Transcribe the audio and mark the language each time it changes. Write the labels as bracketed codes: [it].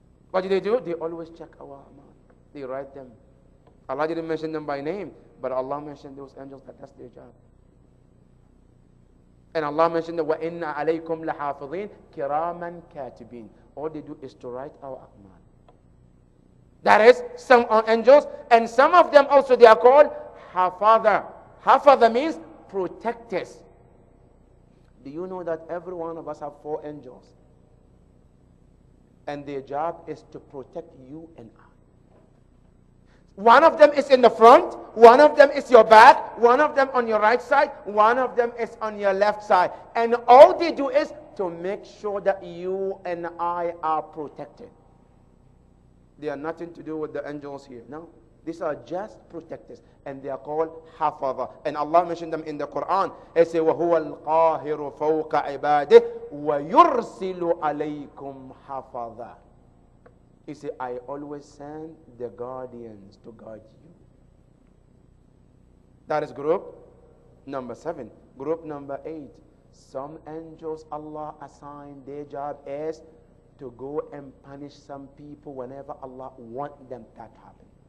[en] What do? They always check our amal. They write them. Allah didn't mention them by name, but Allah mentioned those angels, that's their job. And Allah mentioned that [ar] وَإِنَّ عَلَيْكُمْ لَحَافِظِينَ كِرَامًا كَاتِبِينَ. [en] All they do is to write our amal. That is, some are angels, and some of them also, they are called Hafadha. Hafadha means protectors. Do you know that every one of us have 4 angels? And their job is to protect you and I. One of them is in the front, one of them is your back, one of them on your right side, one of them is on your left side. And all they do is to make sure that you and I are protected. They are nothing to do with the angels here. No. These are just protectors. And they are called hafaza. And Allah mentioned them in the Quran. He says, [ar] وَهُوَ الْقَاهِرُ فَوْقَ عِبَادِهِ وَيُرْسِلُ عَلَيْكُمْ حَفَظًا. [en] He said, I always send the guardians to guard you. That is group number 7. Group number 8. Some angels Allah assigned, their job is to go and punish some people whenever Allah wants them that happen.